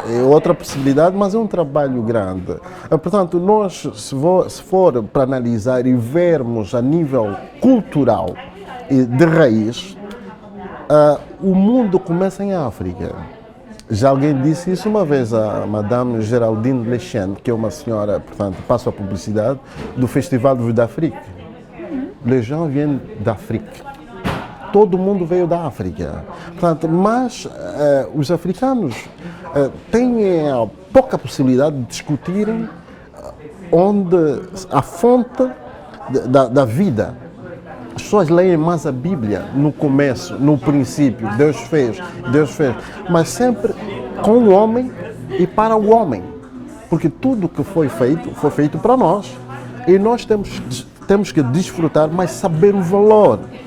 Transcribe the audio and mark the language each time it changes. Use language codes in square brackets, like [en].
[pt] É outra possibilidade, mas é um trabalho grande. Portanto, nós, se for para analisar e vermos a nível cultural e de raiz, o mundo começa em África. Já alguém disse isso uma vez a Madame Geraldine Lechen, que é uma senhora, portanto, passo a publicidade, do Festival de Vue d'Afrique. [fr] Les gens viennent d'Afrique. [pt] Todo mundo veio da África. Portanto, mas os africanos têm pouca possibilidade de discutirem onde a fonte da vida. As pessoas leem mais a Bíblia no começo, no princípio, Deus fez, mas sempre com o homem e para o homem, porque tudo que foi feito para nós e nós temos que desfrutar, mas saber o valor.